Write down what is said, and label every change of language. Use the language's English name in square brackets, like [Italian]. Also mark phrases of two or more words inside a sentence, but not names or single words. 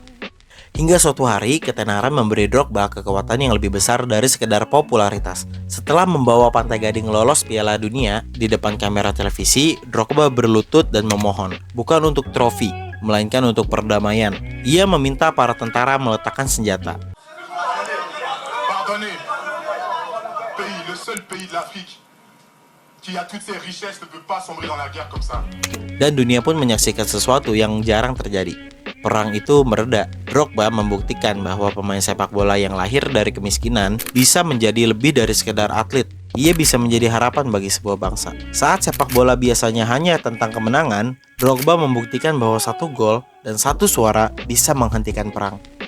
[Indonesian] Hingga suatu hari, ketenaran memberi Drogba kekuatan yang lebih besar dari sekedar popularitas. Setelah membawa Pantai Gading lolos Piala Dunia, di depan kamera televisi, Drogba berlutut dan memohon, bukan untuk trofi, melainkan untuk perdamaian. Ia meminta para tentara meletakkan senjata. [French] Pardonnez, pays, le seul pays de l'Afrique qui a toutes ses richesses ne peut pas sombrer dans la guerre comme ça. [Indonesian] Dan dunia pun menyaksikan sesuatu yang jarang terjadi. Perang itu mereda. Drogba membuktikan bahwa pemain sepak bola yang lahir dari kemiskinan bisa menjadi lebih dari sekedar atlet. ia bisa menjadi harapan bagi sebuah bangsa. Saat sepak bola biasanya hanya tentang kemenangan, Drogba membuktikan bahwa 1 gol dan 1 suara bisa menghentikan perang.